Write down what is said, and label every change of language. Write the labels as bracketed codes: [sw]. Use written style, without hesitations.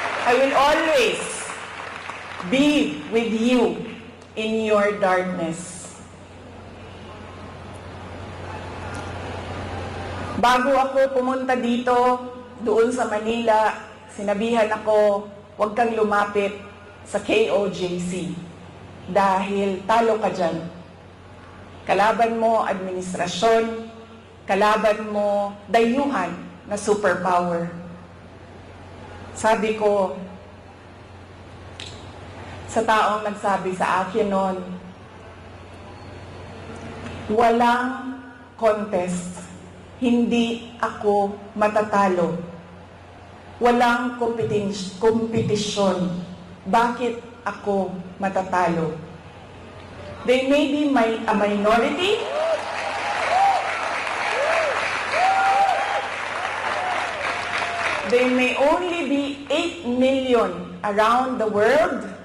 [en] I will always be with you in your darkness. [tl] Bago ako pumunta dito, doon sa Manila, sinabihan ako, huwag kang lumapit sa KOJC. dahil talo ka dyan. Kalaban mo administrasyon, kalaban mo dayuhan na superpower. Sabi ko sa taong nagsabi sa akin noon, walang contest, hindi ako matatalo. Walang kompetisyon, bakit ako matatalo? [en] They may be a minority, they may only be 8 million around the world.